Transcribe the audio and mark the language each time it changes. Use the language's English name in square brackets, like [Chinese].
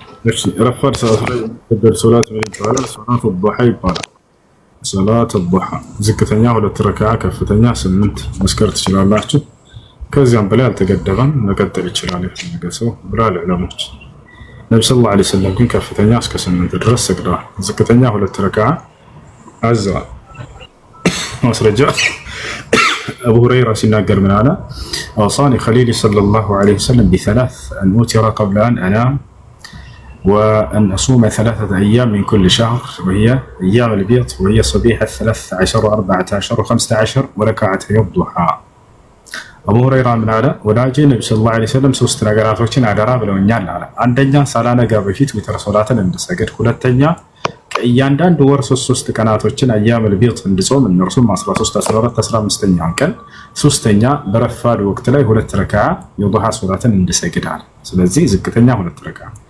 [Amharic] እሺ ረፋድ ሰዓት ላይ ተደር ሶላት ምን ይባላል? ሶላቱ ዱሃ ይባላል። ሶላቱ ዱሃ ዝቅተኛ ሁለት ረካዓ፣ ከፍተኛ 8 መስከር ትችላላችሁ። ከዚያም በላይ አልተገደበም፣ መቀጠል ይችላል የፈለገ ሰው ብለዋል ዑለሞች። ነብዩ ሰለላሁ ዐለይሂ ወሰለም ግን ከፍተኛ እስከ 8 ድረስ ሰግደዋል። ዝቅተኛ ሁለት ረካዓ አዘዋል። ማስረጃ አቡ ሁረይራ ሲናገር ምን አለ? [Arabic] አውሳኒ ኸሊሊ ሰለላሁ ዐለይሂ ወሰለም ቢሰላስ አን ኡቲረ ቀብለ አን አናም وأن أصوم 3 أيام من كل شهر وهي أيام البيض وهي صبيحة 13 و14 و15 وركعتي الضحى. [Amharic] አቡ ሁረይራ ምን አለ? ወዳጄ ነብዩ ሰለላሁ ዐለይሂ ወሰለም 3 ነገራቶችን አደራ ብለውኛል አለ። አንደኛ ሳላነጋ በፊት ዊትር ሶላትን እንድሰግድ፣ ሁለተኛ ከእያንዳንዱ ወር 3 ቀናቶችን አያመል ቢጥ እንድጾም እነርሱም 13፣ 14፣ 15ኛው ቀን፣ ሶስተኛ በረፋድ ወቅት ላይ 2 ረካዓ የዱሃ ሶላትን እንድሰግድ አለ። ስለዚህ ዝቅተኛ 2 ረካዓ።